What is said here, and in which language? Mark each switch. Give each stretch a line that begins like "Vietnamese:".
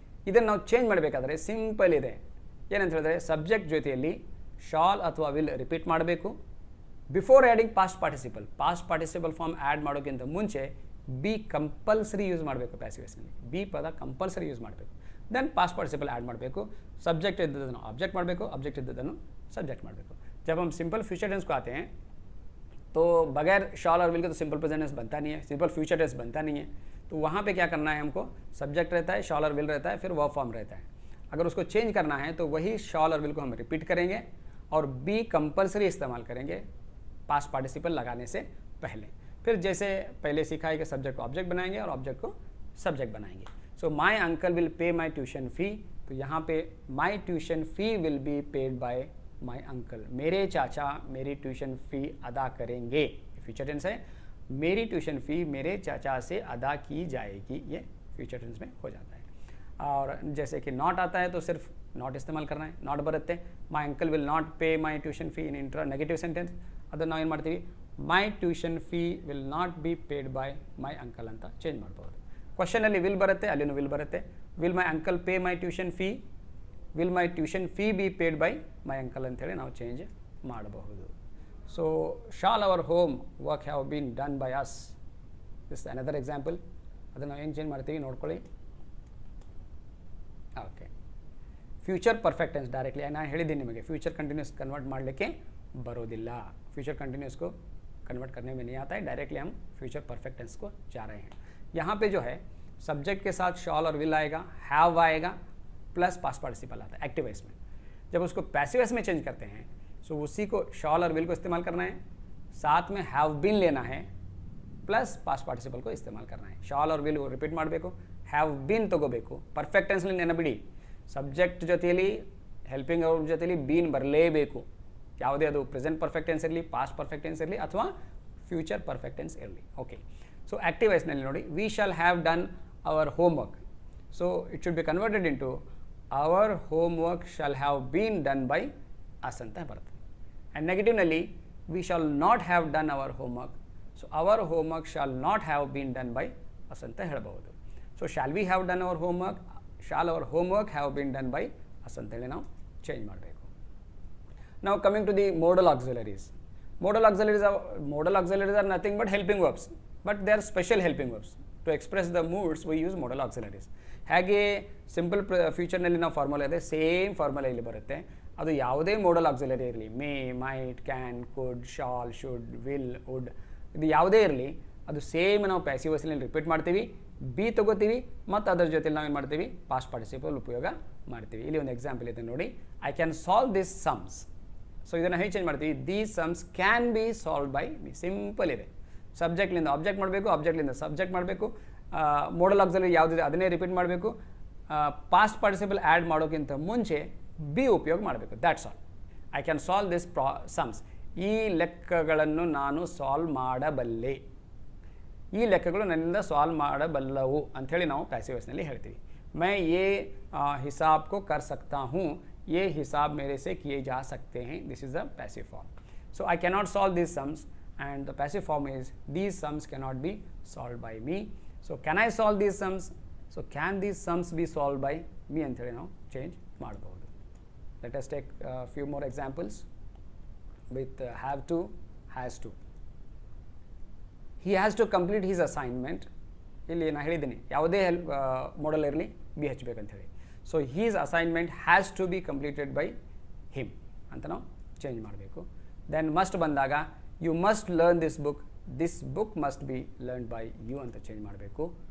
Kannada: ಇದನ್ನು ನಾವು ಚೇಂಜ್ ಮಾಡಬೇಕಾದ್ರೆ ಸಿಂಪಲ್ ಇದೆ. ಏನಂತ ಹೇಳಿದ್ರೆ ಸಬ್ಜೆಕ್ಟ್ ಜೊತೆಯಲ್ಲಿ ಶಾಲ್ ಅಥವಾ ವಿಲ್ ರಿಪೀಟ್ ಮಾಡಬೇಕು. Before adding past participle form add ಮಾಡೋಕ್ಕಿಂತ ಮುಂಚೆ ಬಿ ಕಂಪಲ್ಸರಿ ಯೂಸ್ ಮಾಡಬೇಕು. ಪ್ಯಾಸಿವ್ ವಾಯ್ಸ್ನಲ್ಲಿ ಬಿ ಪದ ಕಂಪಲ್ಸರಿ ಯೂಸ್ ಮಾಡಬೇಕು. ದೆನ್ ಪಾಸ್ಟ್ ಪಾರ್ಟಿಸಿಪಲ್ ಆ್ಯಡ್ ಮಾಡಬೇಕು. सब्जेक्ट इद्ददನ್ನು ऑब्जेक्ट ಮಾಡಬೇಕು, ऑब्जेक्ट इद्ददನ್ನು सब्जेक्ट ಮಾಡಬೇಕು.
Hindi: जब हम सिंपल फ्यूचर टेंस को आते हैं तो बगैर शॉल और विल के तो सिंपल प्रेजेंट टेंस बनता नहीं है, सिंपल फ्यूचर टेंस बनता नहीं है. तो वहाँ पे क्या करना है हमको, सब्जेक्ट रहता है, शॉल और विल रहता है, फिर वर्ब फॉर्म रहता है. अगर उसको चेंज करना है तो वही शॉल और विल को हम रिपीट करेंगे और बी कंपल्सरी इस्तेमाल करेंगे पास्ट पार्टिसिपल लगाने से पहले. फिर जैसे पहले सीखा है कि सब्जेक्ट को ऑब्जेक्ट बनाएंगे और ऑब्जेक्ट को सब्जेक्ट बनाएंगे.
English: so my uncle will pay my tuition fee, तो यहाँ पे my tuition fee will be paid by my uncle,
Hindi: मेरे चाचा मेरी ट्यूशन फ़ी अदा करेंगे. फ्यूचर टेंस है, मेरी ट्यूशन फ़ी मेरे चाचा से अदा की जाएगी, ये फ्यूचर टेंस में हो जाता है. और जैसे कि नॉट आता है तो सिर्फ नॉट इस्तेमाल करना है, नॉट बरते
English: My uncle will not pay my tuition fee in intra negative sentence.
Kannada: ಅದನ್ನು ನಾವು ಏನು ಮಾಡ್ತೀವಿ,
English: my tuition fee will not be paid by my uncle
Kannada: ಅಂತ ಚೇಂಜ್ ಮಾಡ್ಬೋದು. ಕ್ವಶನಲ್ಲಿ ವಿಲ್ ಬರುತ್ತೆ, ಅಲ್ಲಿನೂ ವಿಲ್ ಬರುತ್ತೆ.
English: will my uncle pay my tuition fee, will my tuition fee be paid by my uncle
Kannada: ಅಂತೇಳಿ ನಾವು ಚೇಂಜ್ ಮಾಡಬಹುದು.
English: So shall our homework have been done by us. This another example.
Kannada: ಅದನ್ನು ಏನು change ಮಾಡ್ತೀವಿ ನೋಡ್ಕೊಳ್ಳಿ. Okay, future perfect tense directly ನಾನು ಹೇಳಿದ್ದೀನಿ ನಿಮಗೆ फ्यूचर कंटिन्यूस कन्वर्ट ಮಾಡಲಿಕ್ಕೆ ಬರೋದಿಲ್ಲ.
Hindi: फ्यूचर कंटिन्यूस को कन्वर्ट करने में नहीं आता है, डायरेक्टली हम फ्यूचर परफेक्ट टेंस को जा रहे हैं. यहाँ पे जो है सब्जेक्ट के साथ शॉल और विल आएगा, हैव आएगा, प्लस पास्ट पार्टिसिपल आता है एक्टिव वॉइस में. जब उसको पैसिव वॉइस में चेंज करते हैं सो उसी को शॉल और विल को इस्तेमाल करना है, साथ में हैव बीन लेना है, प्लस पास्ट पार्टिसिपल को इस्तेमाल करना है.
Kannada: शॉल और विल रिपीट ಮಾಡಬೇಕು, ಹ್ಯಾವ್ ಬೀನ್ ತಗೋಬೇಕು. ಪರ್ಫೆಕ್ಟ್ ಟೆನ್ಸ್ನಲ್ಲಿ ನೆನಪಿಡಿ, ಸಬ್ಜೆಕ್ಟ್ ಜೊತೆಯಲ್ಲಿ ಹೆಲ್ಪಿಂಗ್ ಅವ್ರ ಜೊತೆಯಲ್ಲಿ ಬೀನ್ ಬರಲೇಬೇಕು. ಯಾವುದೇ ಅದು ಪ್ರೆಸೆಂಟ್ ಪರ್ಫೆಕ್ಟ್ ಟೆನ್ಸ್ ಇರಲಿ, ಪಾಸ್ಟ್ ಪರ್ಫೆಕ್ಟ್ ಟೆನ್ಸ್ ಇರಲಿ, ಅಥವಾ ಫ್ಯೂಚರ್ ಪರ್ಫೆಕ್ಟ್ ಟೆನ್ಸ್ ಇರಲಿ.
English: okay, so
Kannada: ಆಕ್ಟಿವ್ ವಾಯ್ಸ್ನಲ್ಲಿ ನೋಡಿ,
English: We shall have done our homework. So it should be converted into our homework shall have been done by us
Kannada: ಅಂತ ಬರುತ್ತೆ.
English: And ನೆಗೆಟಿವ್ನಲ್ಲಿ we shall not have done our homework. So our homework shall not have been done by us
Kannada: ಅಂತ ಹೇಳಬಹುದು.
English: so shall we have done our homework, shall our homework have been done by us
Kannada: ಅಂತೇಳಿ ನಾವು change ಮಾಡಬೇಕು.
English: Now coming to the modal auxiliaries. Modal auxiliaries are nothing but helping verbs, but they are special helping verbs. To express the moods we use modal auxiliaries.
Kannada: ಹಾಗೆ simple ಫ್ಯೂಚರ್ನಲ್ಲಿ ನಾವು formula ಇದೆ, same formula ಇಲ್ಲಿ ಬರುತ್ತೆ. ಅದು ಯಾವುದೇ modal auxiliary ಇರಲಿ, May, mite, can, could, shawl, should, will, wood, ಇದು ಯಾವುದೇ ಇರಲಿ, ಅದು ಸೇಮ್ ನಾವು ಪ್ಯಾಸಿವ್ ವಾಯ್ಸ್ನಲ್ಲಿ ರಿಪೀಟ್ ಮಾಡ್ತೀವಿ, ಬಿ ತಗೋತೀವಿ, ಮತ್ತು ಅದರ ಜೊತೆ ನಾವು ಏನು ಮಾಡ್ತೀವಿ, ಪಾಸ್ಟ್ ಪಾರ್ಟಿಸಿಪಲ್ ಉಪಯೋಗ ಮಾಡ್ತೀವಿ. ಇಲ್ಲಿ ಒಂದು ಎಕ್ಸಾಂಪಲ್ ಇದೆ ನೋಡಿ,
English: I can solve this sums. So
Kannada: ಇದನ್ನು ಹೇಗೆ ಚೇಂಜ್ ಮಾಡ್ತೀವಿ,
English: These sums can be solve by me. Simple ಇದೆ.
Kannada: ಸಬ್ಜೆಕ್ಟ್ಲಿಂದ ಆಬ್ಜೆಕ್ಟ್ ಮಾಡಬೇಕು, ಆಬ್ಜೆಕ್ಟ್ಲಿಂದ ಸಬ್ಜೆಕ್ಟ್ ಮಾಡಬೇಕು, ಮೋಡಲ್ ಆಕ್ಸಿಲರಿ ಯಾವುದಿದೆ ಅದನ್ನೇ ರಿಪೀಟ್ ಮಾಡಬೇಕು, ಪಾಸ್ಟ್ ಪಾರ್ಟಿಸಿಪಲ್ ಆ್ಯಡ್ ಮಾಡೋಕ್ಕಿಂತ ಮುಂಚೆ ಬಿ ಉಪಯೋಗ ಮಾಡಬೇಕು.
English: That's all. I can solve this sums.
Kannada: ಈ ಲೆಕ್ಕಗಳನ್ನು ನಾನು ಸಾಲ್ವ್ ಮಾಡಬಲ್ಲೆ, ಈ ಲೆಕ್ಕಗಳು ನನ್ನಿಂದ ಸಾಲ್ವ್ ಮಾಡಬಲ್ಲವು ಅಂಥೇಳಿ ನಾವು ಪ್ಯಾಸಿವ್ ವಾಯ್ಸ್ನಲ್ಲಿ ಹೇಳ್ತೀವಿ.
Hindi: मैं ये हिसाब को कर सकता हूँ, ये हिसाब मेरे से किए जा सकते हैं.
English: This is the passive form. So I cannot solve these sums, and the passive form is these sums cannot be solved by me. So can I solve these sums? So can these sums be solved by me
Kannada: ಅಂಥೇಳಿ ನಾವು change ಮಾಡಬಹುದು.
English: Let us take a few more examples with have to, has to. He has to complete his assignment.
Kannada: ಇಲ್ಲಿ ನಾನು ಹೇಳಿದ್ದೀನಿ ಯಾವುದೇ ಮಾಡಲ್ ಇರಲಿ B ಹಚ್ಚಬೇಕಂತ ಹೇಳಿ.
English: so his assignment has to be completed by him
Kannada: ಅಂತ ನಾವು ಚೇಂಜ್ ಮಾಡಬೇಕು.
English: then must ಬಂದಾಗ you must learn this book must be learn by you
Kannada: ಅಂತ ಚೇಂಜ್ ಮಾಡಬೇಕು.